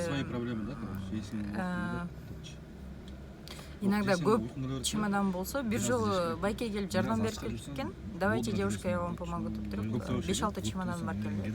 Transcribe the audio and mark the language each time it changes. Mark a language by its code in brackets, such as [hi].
[ru] Свои проблемы, да, короче. [ky] Иногда көп чемодан болсо, бир жолу байке келип жардам берип кеткен. [ru] Давайте, девушка, я вам помогу [ky] деп туруп 5-6 чемодан бар келди.